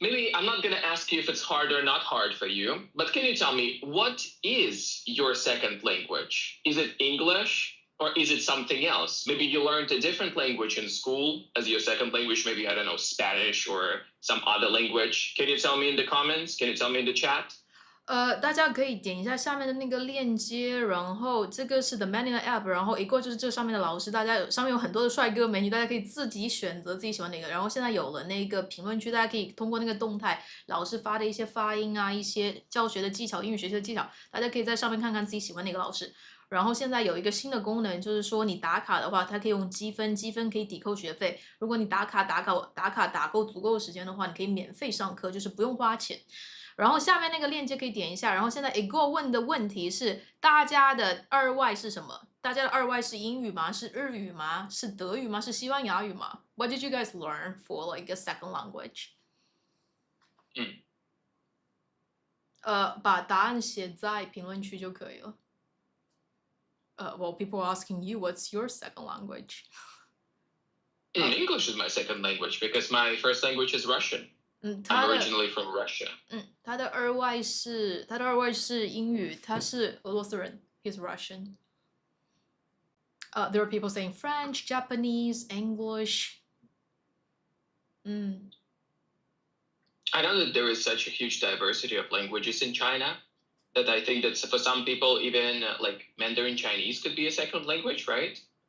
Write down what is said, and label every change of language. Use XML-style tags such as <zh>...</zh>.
<en>Maybe I'm not going to ask you if it's hard or not hard for you, but can you tell me what is your second language? Is it English or is it something else? Maybe you learned a different language in school as your second language, maybe, I don't know, Spanish or some other language. Can you tell me in the comments? Can you tell me in the chat?</en> <zh>大家可以点一下下面的那个链接，然后这个是 The Manila App，然后一个就是这上面的老师，上面有很多的帅哥美女，大家可以自己选择自己喜欢哪个。然后现在有了那个评论区，大家可以通过那个动态，老师发的一些发音啊，一些教学的技巧，英语学习的技巧，大家可以在上面看看自己喜欢哪个老师。然后现在有一个新的功能，就是说你打卡的话，它可以用积分，积分可以抵扣学费。如果你打卡打够足够的时间的话，你可以免费上课，就是不用花钱。然后下面那个链接可以点一下，然后现在 Ego 问的问题是大家的二外是什么？大家的二外是英语吗？是日语吗？是德语吗？是西班牙语吗？</zh> <en>What did you guys learn for like a second language?</en> <zh>把答案写在评论区就可以了。</zh> <en>Well, people are asking you, what's your second language? English is my second language because my first language is Russian. I'm originally from Russia.</en> <zh>他的二外是英语，他是俄罗斯人 ，</zh> <en>he's Russian. There are people saying French, Japanese, English. I know that there is such a huge diversity of languages in China that I think that for some people, even like Mandarin Chinese could be a second language, right?</en>